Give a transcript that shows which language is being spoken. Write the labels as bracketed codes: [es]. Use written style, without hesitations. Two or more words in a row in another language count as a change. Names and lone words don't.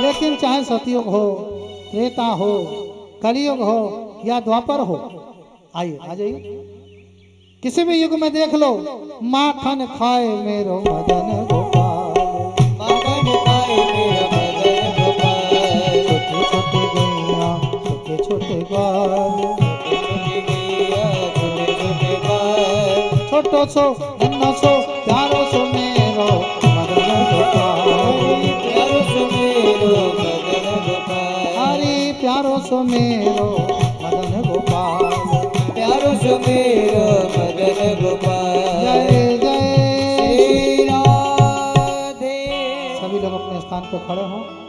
[hi] लेकिन चाहे सतयुग हो, त्रेता हो, कलयुग हो या द्वापर हो, आइए आ जाइए, किसी भी युग में देख लो, [bra] माखन खाए मेरो मदन गोपाल, [hi] माखन खाए मेरा मदन गोपाल। छोटे छोटे गैया छोटे छोटे ग्वाल, छोटी गैया छोटे छोटे ग्वाल, [bra] छोटो सो नन्नो सो प्यारो सो मेरो मदन गोपाल, प्यारो सो मेरो मदन गोपाल, हरे प्यारो सो मेरो मदन गोपाल। प्यारो सो मेरो मदन गोपाल। [hi] जय जय श्री राधे। सभी लोग अपने स्थान पर खड़े हों।